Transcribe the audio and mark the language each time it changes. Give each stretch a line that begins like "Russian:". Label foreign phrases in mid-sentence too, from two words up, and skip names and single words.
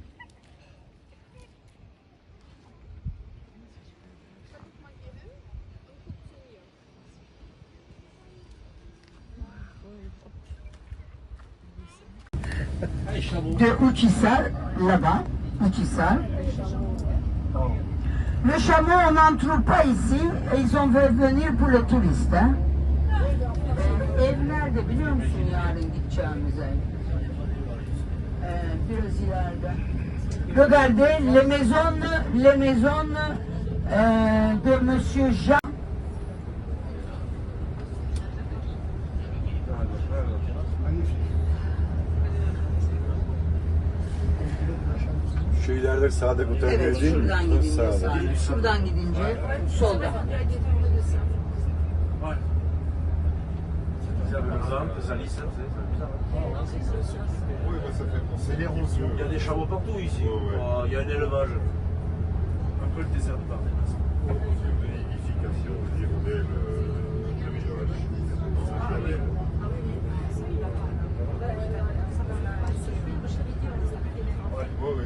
French: De Uçhisar, là-bas, Uçhisar. Le chameau, on n'en trouve pas ici, et ils ont fait venir pour les touristes. Hein.
Turkish: Ev nerede biliyor musun yarın gideceğimiz ev? Biraz ileride.
French: Regardez, les maisons de Monsieur Jean.
Turkish: Şu ileride sağda otel Evet, değil mi? şuradan gidince Sağda. sağda. Şuradan gidince solda.
French: C'est l'érosion. Il y a des chameaux partout ici. Il y a un élevage. Un peu le désert de Paris. L'édification, je dirais, oui.